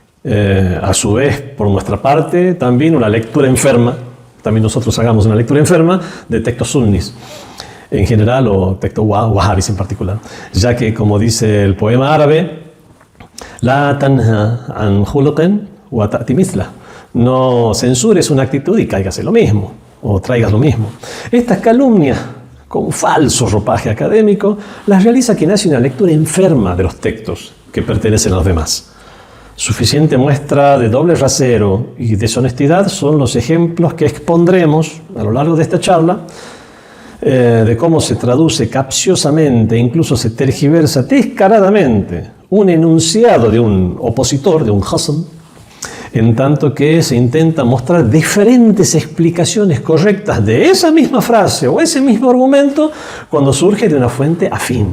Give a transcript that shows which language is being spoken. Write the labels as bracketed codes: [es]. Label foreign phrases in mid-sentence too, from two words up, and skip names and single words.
[es] A su vez, por nuestra parte, también una lectura enferma, también nosotros hagamos una lectura enferma de textos sunnis en general o textos wahhabis en particular, ya que, como dice el poema árabe, [ar] لا تنه عن خلق و تأتي مثله, [es] no censures una actitud y cáigase lo mismo, o traigas lo mismo. Estas calumnias con falso ropaje académico las realiza quien hace una lectura enferma de los textos que pertenecen a los demás. Suficiente muestra de doble rasero y deshonestidad son los ejemplos que expondremos a lo largo de esta charla de cómo se traduce capciosamente, incluso se tergiversa descaradamente un enunciado de un opositor, de un khasm, en tanto que se intenta mostrar diferentes explicaciones correctas de esa misma frase o ese mismo argumento cuando surge de una fuente afín.